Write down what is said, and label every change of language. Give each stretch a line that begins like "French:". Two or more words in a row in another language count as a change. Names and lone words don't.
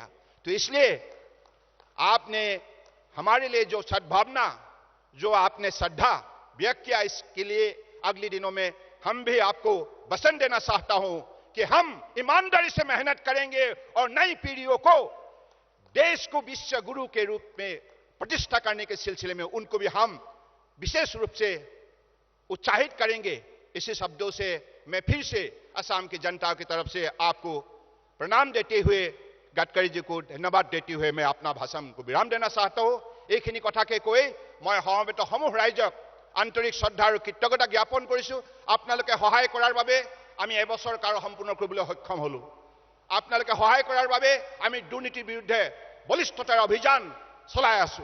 Hindi: तो इसलिए आपने हमारे लिए जो सद्भावना, जो आपने श्रद्धा व्यक्त किया, इसके लिए अगले दिनों में हम भी आपको वचन देना चाहता हूं कि हम ईमानदारी से मेहनत करेंगे और नई पीढ़ियों को देश को विश्व गुरु के रूप में प्रतिष्ठा करने के सिलसिले में उनको भी हम विशेष रूप से उत्साहित करेंगे। इसी शब्दों से मैं फिर से असम की जनता की तरफ से आपको प्रणाम देते हुए, गडकरी जी को धन्यवाद देते हुए मैं अपना भाषण को विराम देना चाहता हूं।
Assamese: এইখিনি কথাকে কৈ মই সমবেত সমূহ ৰাইজক আন্তৰিক শ্ৰদ্ধা আৰু কৃতজ্ঞতা জ্ঞাপন কৰিছোঁ। আপোনালোকে সহায় কৰাৰ বাবে আমি এবছৰ কাল সম্পূৰ্ণ কৰিবলৈ সক্ষম হলো। আপোনালোকে সহায় কৰাৰ বাবে আমি দুৰ্নীতিৰ বিৰুদ্ধে বলিষ্ঠতাৰ অভিযান চলাই আছো।